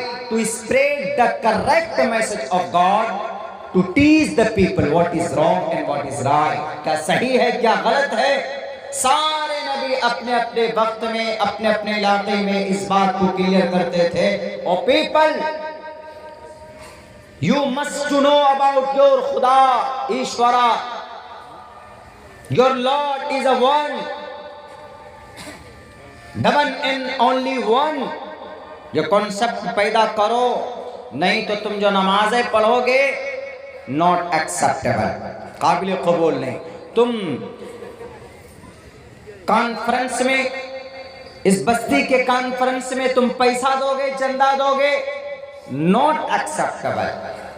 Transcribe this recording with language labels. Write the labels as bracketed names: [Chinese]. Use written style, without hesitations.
[English] to spread the correct message of God, to teach the people what is wrong and what is right. [Urdu] کیا صحیح ہے کیا غلط ہے. سارے نبی اپنے اپنے وقت میں اپنے اپنے علاقے میں اس بات کو کلیئر کرتے تھے. [English] اور people, you must to know about your خدا Ishwara. Your Lord is a one, the one and only one. [Urdu] یہ concept پیدا کرو, نہیں تو تم جو نمازیں پڑھو گے [English] not acceptable, [Urdu] قابل قبول نہیں. تم کانفرنس میں, اس بستی کے کانفرنس میں تم پیسہ دو گے, چندہ دو گے, [English] not acceptable.